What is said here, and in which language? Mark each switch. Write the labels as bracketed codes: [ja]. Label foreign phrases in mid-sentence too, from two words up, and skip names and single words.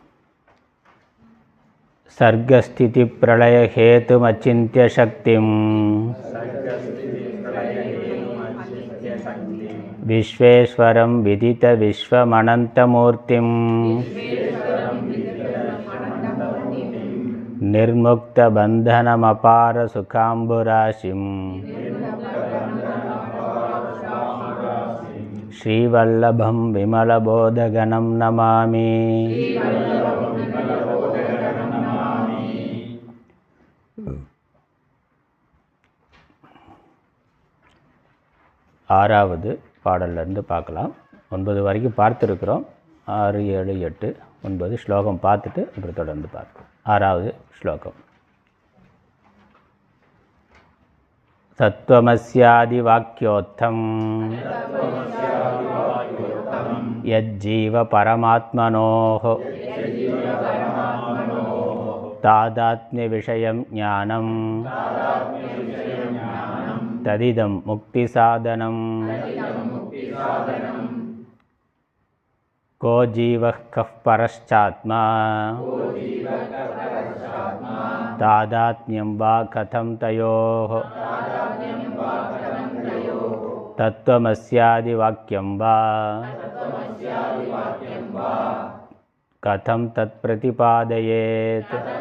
[sa] सर्गस्थिति प्रलय हेतु अचिंत्य शक्तिं विश्वेश्वरं विदित विश्वमनंतमूर्तिं निर्मुक्त बंधनमपार सुखांबुराशिं श्रीवल्लभं विमलबोधगणं नमामि। [ta] ஆறாவது பாடல்லேருந்து பார்க்கலாம். 9 வரைக்கும் பார்த்துருக்குறோம். 6, 7, 8, 9 ஸ்லோகம் பார்த்துட்டு அப்புறம் தொடர்ந்து பார்ப்போம். ஆறாவது ஸ்லோகம். [sa] तत्त्वमस्यादि वाक्योत्थं यज्जीव परमात्मनोः तादात्म्य विषयं ज्ञानम् तदिदं मुक्ति साधनं। को जीवः कः परश्चात्मा तादात्म्यं वा कथं तयोः तत्त्वमस्यादि वाक्यं वा कथं तत्प्रतिपादयेत्।